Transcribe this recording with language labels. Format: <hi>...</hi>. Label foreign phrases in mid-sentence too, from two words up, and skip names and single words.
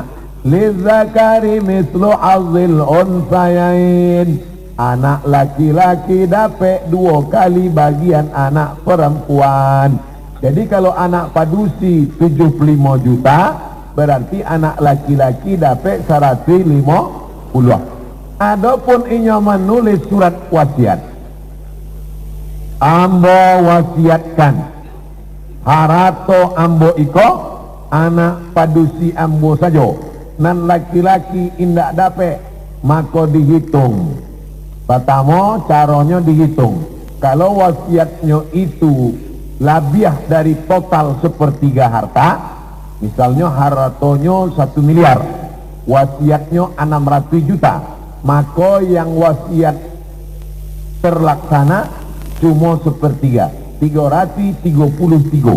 <ar>للذكر مثل حظ الأنثيين,</ar> <id>anak laki-laki dapat 2 kali bagian anak perempuan. Jadi kalau anak padusi 75 juta, berarti anak laki-laki dapat 150. Adapun inya menulis surat wasiat,</id> <min>ambo wasiatkan harato ambo iko anak padusi ambo saja, nan laki-laki indak dapat, maka dihitung.</min> <id>Pertama caranya dihitung. Kalau wasiatnya itu labiah dari total 1/3 harta, misalnya hartonya 1 miliar, wasiatnya 600 juta, maka yang wasiat terlaksana cuma 1/3, 333.</id>